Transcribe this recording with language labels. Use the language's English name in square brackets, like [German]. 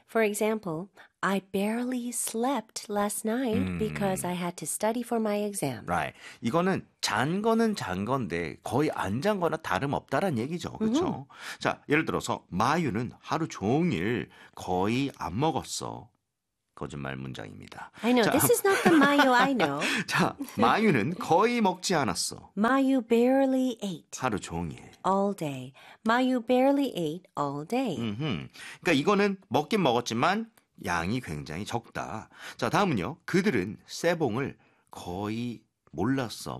[English] For example, I barely slept last night because I had to study for my exam. Right. [Korean] 이거는 잔 거는 잔 건데 거의 안 잔 거나 다름없다란 얘기죠. 그렇죠? Mm-hmm. 자, 예를 들어서 마유는 하루 종일 거의 안 먹었어. 거짓말 문장입니다. [English] I know. [Korean] 자, [English] This is not the mayo I know. [Korean] 자, 마유는 거의 먹지 않았어. [English] Mayu barely ate. [Korean] 하루 종일. [English] All day. Mayu barely ate all day. [Korean] 그러니까 이거는 먹긴 먹었지만 양이 굉장히 적다. 자, 다음은요. 그들은 세봉을 거의 몰랐어.